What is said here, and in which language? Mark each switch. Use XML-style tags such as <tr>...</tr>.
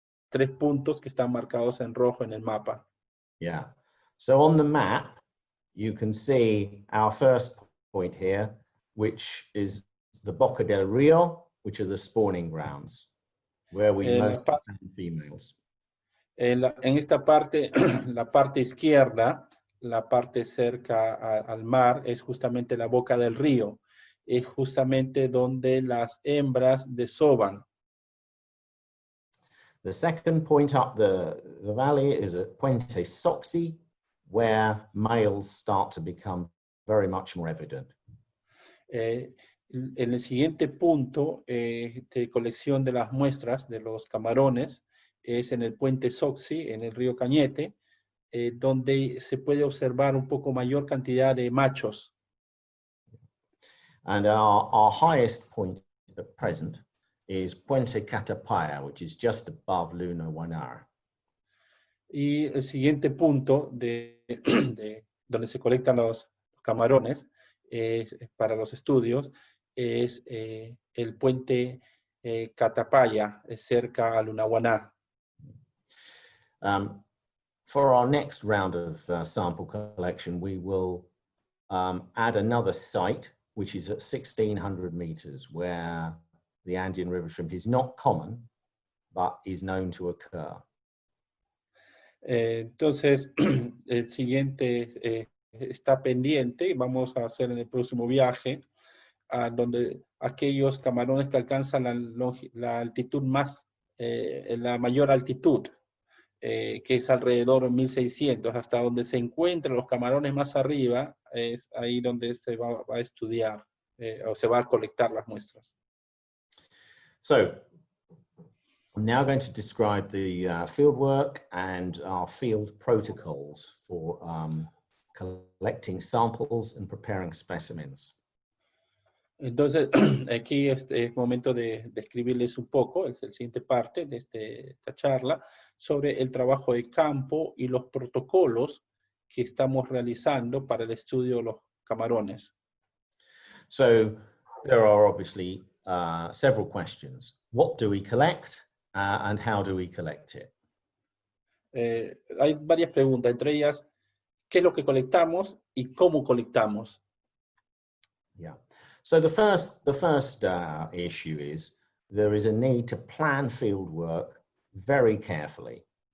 <es>3 puntos que están marcados en rojo en el mapa.</es> <en>Yeah. So on the map, you can see our first point here, which is the Boca del Rio, which are the spawning grounds, where we mostly find females.</en> <es>En esta parte, la parte izquierda, la parte cerca al mar, es justamente la boca del río. Es justamente donde las hembras desovan.</es> <en>The second point up the valley is at Puente Soxi, where males start to become very much more evident.</en> <es>En el siguiente punto de colección de las muestras de los camarones es en el Puente Soxi, en el río Cañete, donde se puede observar un poco mayor cantidad de machos.</es> <en>And our highest point at present is Puente Catapaya, which is just above Luna Guanar.</en> <es>Y el siguiente punto donde se colectan los camarones para los estudios es el puente Catapaya, cerca a Lunahuaná.</es> <en>for our next round of sample collection, we will add another site, which is at 1,600 meters, where the Andean river shrimp is not common, but is known to occur.</en> <es>Entonces, el siguiente está pendiente. Vamos a hacer en el próximo viaje a donde aquellos camarones que alcanzan la altitud más, la mayor altitud, que es alrededor de 1.600, hasta donde se encuentran los camarones más arriba, es ahí donde se va a estudiar o se va a colectar las muestras.</es> <en>So, I'm now going to describe the field work and our field protocols for collecting samples and preparing specimens.</en> <es>Entonces, aquí es momento de describirles un poco, es la siguiente parte de esta charla, sobre el trabajo de campo y los protocolos que estamos realizando para el estudio de los camarones.</es> <en>So, there are obviously several questions. What do we collect and how do we collect it?</en> <es>Hay varias preguntas, entre ellas, ¿qué es lo que colectamos y cómo colectamos?</es> <en>Yeah. So the first issue is there is a need to plan field work very carefully.</en>